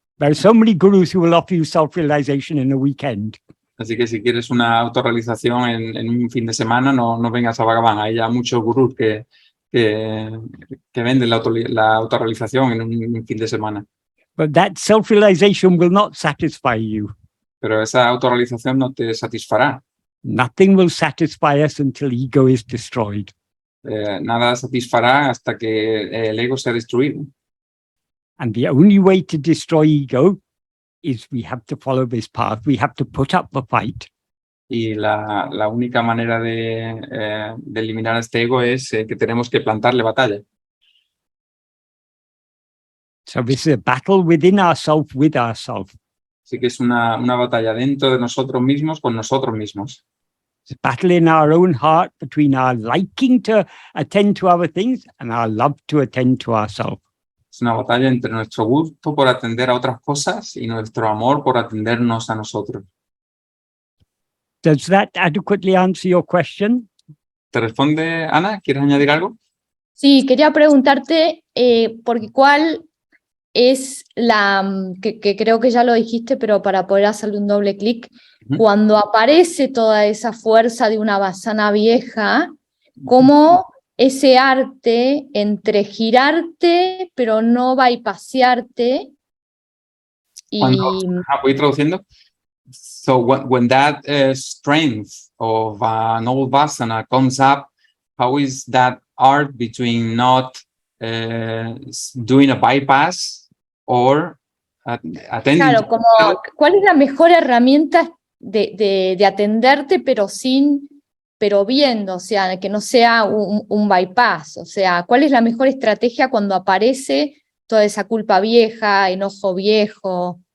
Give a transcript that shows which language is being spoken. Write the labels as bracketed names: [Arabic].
[English] There are so many gurus who will offer you self-realization in a weekend. [Spanish] Así que si quieres una autorrealización en un fin de semana, no vengas a Bhagavan. Hay ya muchos gurús que venden la autorrealización en un fin de semana. [English] But that self-realization will not satisfy you. [Spanish] Pero esa autorrealización no te satisfará. [English] Nothing will satisfy us until ego is destroyed. [Spanish] Nada satisfará hasta que el ego sea destruido. [English] And the only way to destroy ego is we have to follow this path. We have to put up the fight. [Spanish] Y la única manera de eliminar este ego es que tenemos que plantarle batalla. [English] So this is a battle within ourselves, with ourselves. [Spanish] Así que es una batalla dentro de nosotros mismos, con nosotros mismos. [English] It's a battle in our own heart between our liking to attend to other things and our love to attend to ourselves. [Spanish] Es una batalla entre nuestro gusto por atender a otras cosas y nuestro amor por atendernos a nosotros. [English] Does that adequately answer your question? [Spanish] ¿Te responde, Ana? ¿Quieres añadir algo? Sí, quería preguntarte, porque cuál es que creo que ya lo dijiste, pero para poder hacerle un doble clic, cuando aparece toda esa fuerza de una vasana vieja, ¿cómo ese arte entre girarte, pero no bypassarte? Voy traduciendo. [English] So when that strength of an old vasana comes up, how is that art between not doing a bypass or attending? [Spanish] Claro, ¿cuál es la mejor herramienta de atenderte, pero viendo, o sea, que no sea un bypass? O sea, ¿cuál es la mejor estrategia cuando aparece toda esa culpa vieja, enojo viejo?